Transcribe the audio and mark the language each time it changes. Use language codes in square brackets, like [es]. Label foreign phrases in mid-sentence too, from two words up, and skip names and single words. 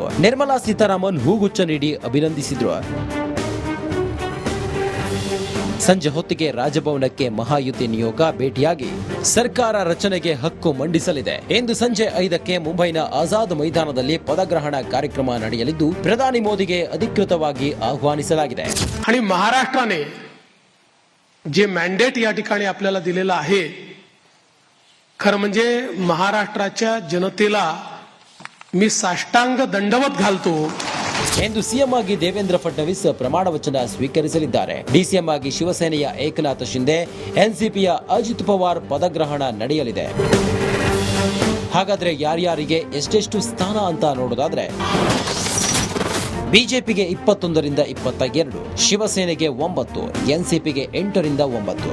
[kn] ನಿರ್ಮಲಾ ಸೀತಾರಾಮನ್ ಹೂಗುಚ್ಛ ನೀಡಿ ಅಭಿನಂದಿಸಿದ್ರು. ಸಂಜೆ ಹೊತ್ತಿಗೆ ರಾಜಭವನಕ್ಕೆ ಮಹಾಯುತಿ ನಿಯೋಗ ಭೇಟಿಯಾಗಿ ಸರ್ಕಾರ ರಚನೆಗೆ ಹಕ್ಕು ಮಂಡಿಸಲಿದೆ. ಇಂದು ಸಂಜೆ 5ಕ್ಕೆ ಮುಂಬೈನ ಆಜಾದ್ ಮೈದಾನದಲ್ಲಿ ಪದಗ್ರಹಣ ಕಾರ್ಯಕ್ರಮ ನಡೆಯಲಿದ್ದು, ಪ್ರಧಾನಿ ಮೋದಿಗೆ अधिकृतವಾಗಿ ಆಹ್ವಾನಿಸಲಾಗಿದೆ. [mr] आणि महाराष्ट्राने जे मॅन्डेट या ठिकाणी आपल्याला दिलेलं आहे, खरं म्हणजे महाराष्ट्राच्या जनतेला मी साष्टांग दंडवत घालतो. [kn] ಎಂದು ಸಿಎಂ ಆಗಿ ದೇವೇಂದ್ರ ಫಡ್ನವೀಸ್ ಪ್ರಮಾಣ ವಚನ ಸ್ವೀಕರಿಸಲಿದ್ದಾರೆ. ಡಿಸಿಎಂ ಆಗಿ ಶಿವಸೇನೆಯ ಏಕನಾಥ್ ಶಿಂದೆ, ಎನ್ಸಿಪಿಯ ಅಜಿತ್ ಪವಾರ್ ಪದಗ್ರಹಣ ನಡೆಯಲಿದೆ. ಹಾಗಾದ್ರೆ ಯಾರ್ಯಾರಿಗೆ ಎಷ್ಟೆಷ್ಟು ಸ್ಥಾನ ಅಂತ ನೋಡೋದಾದ್ರೆ, ಬಿಜೆಪಿಗೆ 21ರಿಂದ 22, ಶಿವಸೇನೆಗೆ 9, ಎನ್ಸಿಪಿಗೆ 8ರಿಂದ 9.